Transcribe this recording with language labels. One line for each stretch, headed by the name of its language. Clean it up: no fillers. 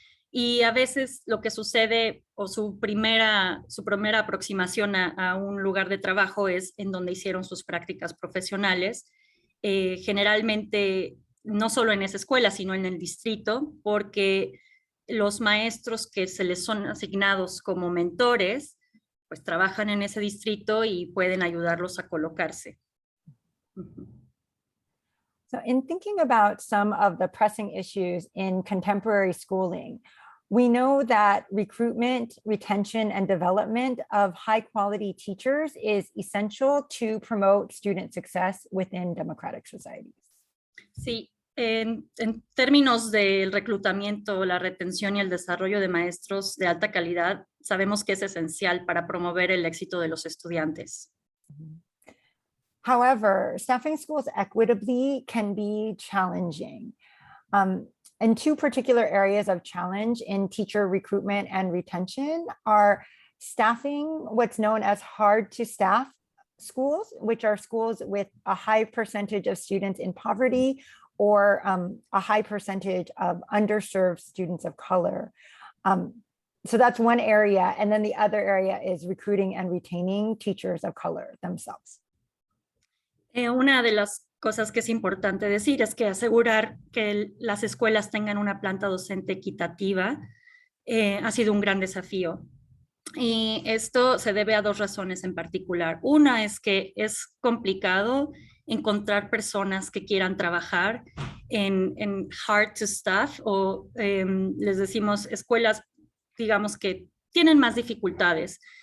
Spanish: Y a veces lo que sucede, o su primera aproximación a un lugar de trabajo es en donde hicieron sus prácticas profesionales, generalmente no solo en esa escuela, sino en el distrito, porque los maestros que se les son asignados como mentores, pues trabajan en ese distrito y pueden ayudarlos a colocarse.
English: So in thinking about some of the pressing issues in contemporary schooling, We know that recruitment, retention, and development of high quality teachers is essential to promote student success within democratic societies.
Spanish: Sí, en términos del reclutamiento, la retención y el desarrollo de maestros de alta calidad, sabemos que es esencial para promover el éxito de los estudiantes.
English: However, staffing schools equitably can be challenging. And two particular areas of challenge in teacher recruitment and retention are staffing what's known as hard to staff schools, which are schools with a high percentage of students in poverty or a high percentage of underserved students of color. So that's one area. And then the other area is recruiting and retaining teachers of color themselves.
Spanish: Una de las cosas que es importante decir es que asegurar que las escuelas tengan una planta docente equitativa ha sido un gran desafío. Y esto se debe a dos razones en particular. Una es que es complicado encontrar personas que quieran trabajar en
English: hard to staff
Spanish: o les decimos escuelas, digamos que tienen más dificultades.